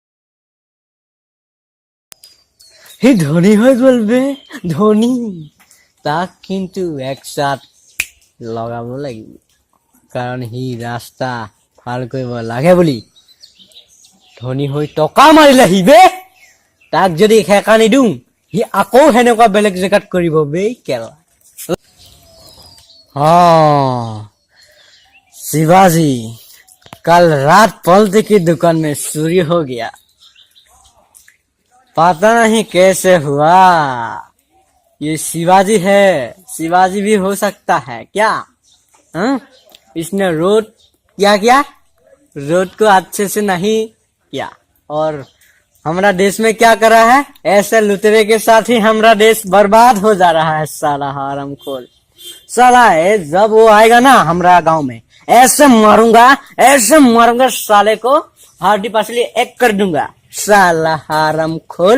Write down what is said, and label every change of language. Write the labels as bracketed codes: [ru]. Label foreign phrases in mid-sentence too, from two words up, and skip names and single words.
[as] সি ধনী হৈ গ'ল বে ধনী তাক কিন্তু একচাত লগাব লাগিব কাৰণ সি ৰাস্তা ভাল কৰিব লাগে বুলি ধনী হৈ টকা মাৰিলে সি বে তাক যদি খেকা নিদিওঁ সি আকৌ সেনেকুৱা বেলেগ জেগাত কৰিব বে কেলা [hi] हाँ शिवाजी कल रात पलते की दुकान में चोरी हो गया पता नहीं कैसे हुआ ये शिवाजी है शिवाजी भी हो सकता है क्या हाँ इसने रोड क्या रोड को अच्छे से नहीं किया और हमारा देश में क्या करा है ऐसे लुटेरे के साथ ही हमारा देश बर्बाद हो जा रहा है साला हरामखोर साला है जब वो आएगा ना हमारा गांव में ऐसे मारूंगा साले को हड्डी पसली एक कर दूंगा साला हरामखोर